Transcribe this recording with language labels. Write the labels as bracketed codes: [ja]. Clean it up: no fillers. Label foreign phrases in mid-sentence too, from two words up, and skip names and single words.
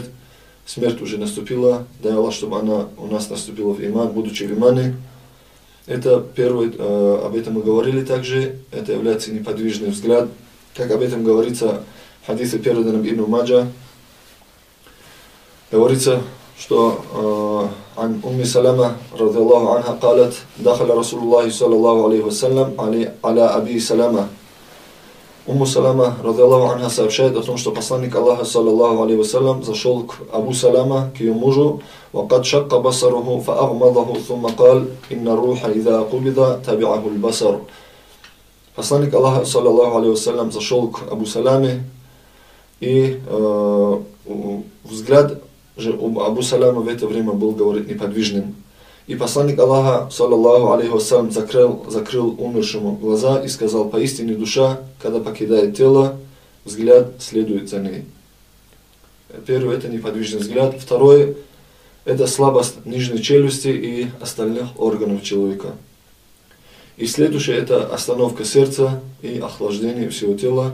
[ru] Смерть уже наступила, дай Аллах, чтобы она у нас наступила в иман, будучи в имане. Это первое, об этом мы говорили также, это является неподвижный взгляд, как об этом говорится в хадисе, переданном Ибн Маджа. Говорится, что [ar] عن أم سلمة رضي الله عنها قالت دخل رسول الله صلى الله عليه وسلم على أبي سلمة. أم سلمة رضي الله عنها, [ru] сообщает о том, что посланник Аллаха, [ar] صلى الله عليه وسلم, [ru] зашел к Абу Салама, к ее мужу, [ar] وَقَدْ شَقَّ بَصَرُهُ فَأَغْمَضَهُ ثُمَّ قَالَ إِنَّ الرُّوحَ إِذَا قُبِضَ تَبِعَهُ الْبَصَرُ. [ru] Посланник Аллаха, [ar] صلى الله عليه وسلم, [ru] зашел к Абу Саламе, и взгляд же у Абу Салама в это время был, говорит, неподвижным. И посланник Аллаха, [ar] صلى الله عليه وسلم, [ru] закрыл умершему глаза и сказал: поистине душа, когда покидает тело, взгляд следует за ней. Первое — это неподвижный взгляд. Второе — это слабость нижней челюсти и остальных органов человека. И следующее — это остановка сердца и охлаждение всего тела.